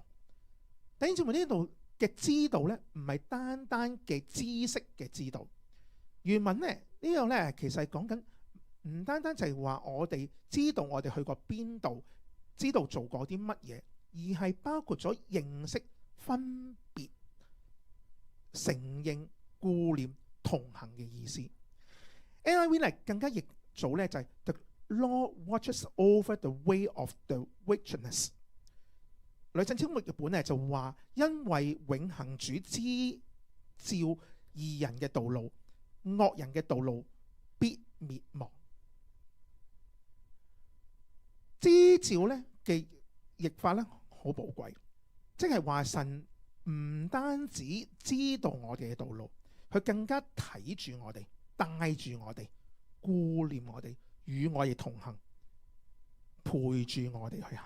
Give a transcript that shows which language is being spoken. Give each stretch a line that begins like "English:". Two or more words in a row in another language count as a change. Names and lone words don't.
Cantonese: 弟兄姊妹，呢度嘅知道咧唔係單單嘅知識嘅知道，原文咧呢度咧其實係講緊唔單單就係話我哋知道我哋去過邊度，知道做過啲乜嘢，而係包括咗認識、分別、承認、顧念、同行嘅意思。NIV 咧更加譯做咧就係
English: The Lord watches over the way of the wilderness。
Cantonese: 呂振超譯本咧就話，因為永恆主知照義人嘅道路，惡人嘅道路必滅亡。知照咧嘅譯法咧好寶貴，即係話神唔單止知道我哋嘅道路，佢更加睇住我哋，帶住我哋，顧念我哋，與我哋同行，陪住我哋去行。